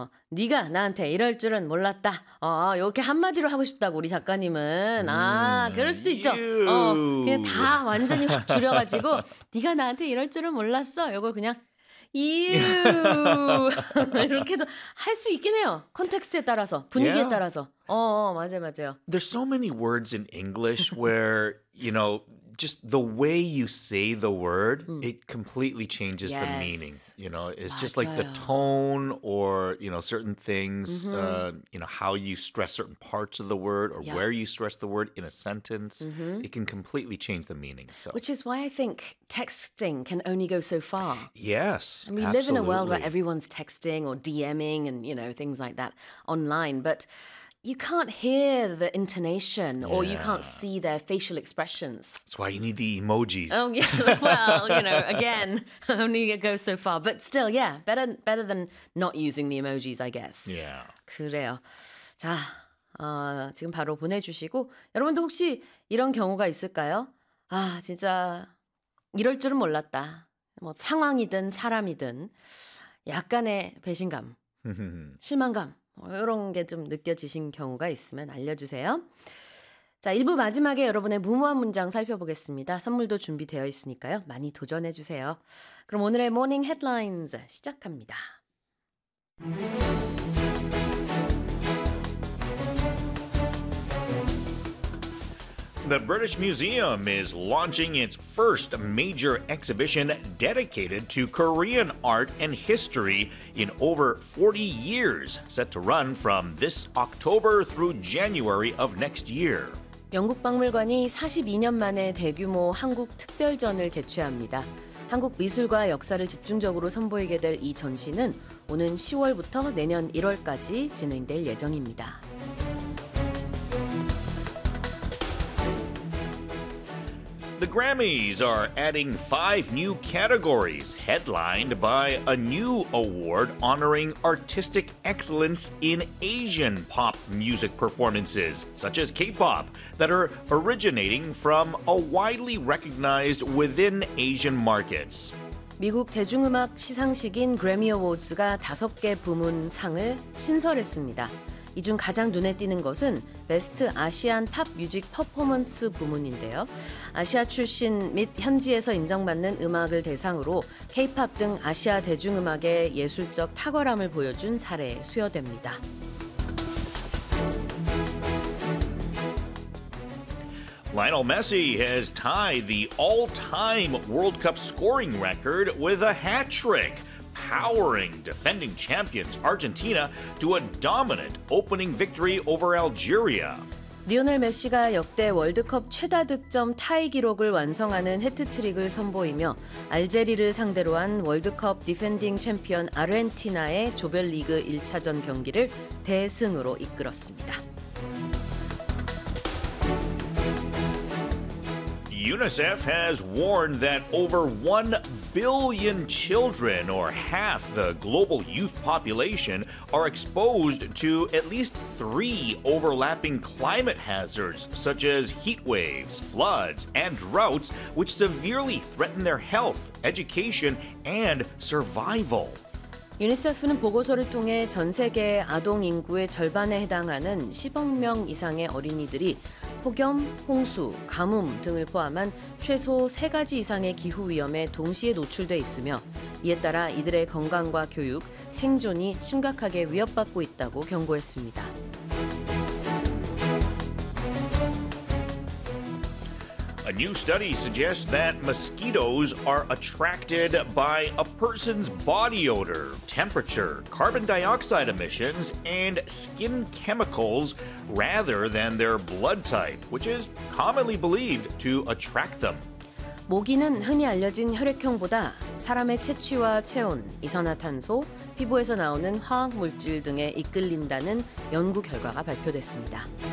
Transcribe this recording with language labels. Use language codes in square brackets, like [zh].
[ko] 네가 나한테 이럴 줄은 몰랐다. 이렇게 한마디로 하고 싶다고 우리 작가님은. 아, 그럴 수도 있죠. 그냥 다 완전히 확 줄여가지고 네가 나한테 이럴 줄은 몰랐어. 이걸 그냥 you 이렇게도 할 수 있긴 해요. 컨텍스트에 따라서, 분위기에 yeah. 따라서. 맞아요, 맞아요. [en] There's so many words in English where, you know, just the way you say the word, it completely changes the meaning. You know, it's [ko] 맞아요. [en] Just like the tone or, you know, certain things, you know, how you stress certain parts of the word or where you stress the word in a sentence, it can completely change the meaning. So. Which is why I think texting can only go so far. Yes, and we absolutely. Live in a world where everyone's texting or DMing and, you know, things like that online, but... You can't hear the intonation or you can't see their facial expressions. That's why you need the emojis. Oh, yeah. Well, you know, again, only it goes so far. But still, yeah, better than not using the emojis, I guess. Yeah. [ko] 그래요. 자, 지금 바로 보내주시고 여러분도 혹시 이런 경우가 있을까요? 아, 진짜 이럴 줄은 몰랐다. 뭐 상황이든 사람이든 약간의 배신감, 실망감. 이런 게 좀 느껴지신 경우가 있으면 알려주세요. 자, 1부 마지막에 여러분의 무모한 문장 살펴보겠습니다. 선물도 준비되어 있으니까요. 많이 도전해주세요. 그럼 오늘의 모닝 헤드라인즈 시작합니다. [en] The British Museum is launching its first major exhibition dedicated to Korean art and history in over 40 years, set to run from this October through January of next year. [ko] 영국 박물관이 42년 만에 대규모 한국 특별전을 개최합니다. 한국 미술과 역사를 집중적으로 선보이게 될 이 전시는 오는 10월부터 내년 1월까지 진행될 예정입니다. [en] The Grammys are adding five new categories, headlined by a new award honoring artistic excellence in Asian pop music performances, such as K-pop, that are originating from a widely recognized within Asian markets. [ko] 미국 대중음악 시상식인 Grammy Awards가 다섯 개 부문 상을 신설했습니다. 이 중 가장 눈에 띄는 것은 베스트 아시안 팝 뮤직 퍼포먼스 부문인데요. 아시아 출신 및 현지에서 인정받는 음악을 대상으로 K-POP 등 아시아 대중음악의 예술적 탁월함을 보여준 사례에 수여됩니다. [en] Lionel Messi has tied the all-time World Cup scoring record with a hat-trick. Powering defending champions Argentina to a dominant opening victory over Algeria. [ko] 리오넬 메시가 역대 월드컵 최다 득점 타이 기록을 완성하는 해트트릭을 선보이며 알제리를 상대로 한 월드컵 디펜딩 챔피언 아르헨티나의 조별리그 1차전 경기를 대승으로 이끌었습니다. [en] UNICEF has warned that over 1 billion children, or half the global youth population, are exposed to at least three overlapping climate hazards, such as heat waves, floods, and droughts, which severely threaten their health, education, and survival. [ko] 유니세프는 보고서를 통해 전 세계 아동 인구의 절반에 해당하는 10억 명 이상의 어린이들이 폭염, 홍수, 가뭄 등을 포함한 최소 3가지 이상의 기후 위험에 동시에 노출돼 있으며 이에 따라 이들의 건강과 교육, 생존이 심각하게 위협받고 있다고 경고했습니다. [en] A new study suggests that mosquitoes are attracted by a person's body odor, temperature, carbon dioxide emissions, and skin chemicals rather than their blood type, which is commonly believed to attract them. [ko] 모기는 흔히 알려진 혈액형보다 사람의 체취와 체온, 이산화탄소, 피부에서 나오는 화학 물질 등에 이끌린다는 연구 결과가 발표됐습니다.